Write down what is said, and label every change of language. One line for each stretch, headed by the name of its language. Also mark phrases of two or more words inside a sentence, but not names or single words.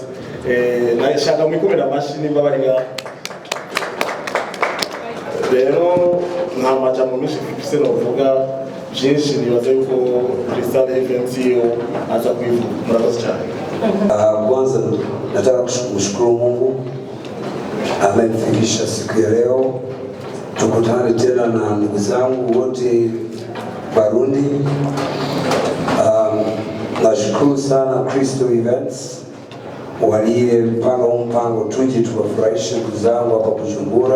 Rundi: Nashaka mwikomera amashini mbabariga. Rero nta majambo menshi mfise novuga byinshi, nibaza yuko Crystal Events aza kuivuga. Murakoze cyane.
Swahili: Kwanza nataka kumshukuru Mungu amenifikisha siku ya leo, tukutane tena na ndugu zangu wote Barundi. Nashukuru sana Crystal Events waliye mpango tuje tuwafurahishe ndugu zangu hapa Bujumbura.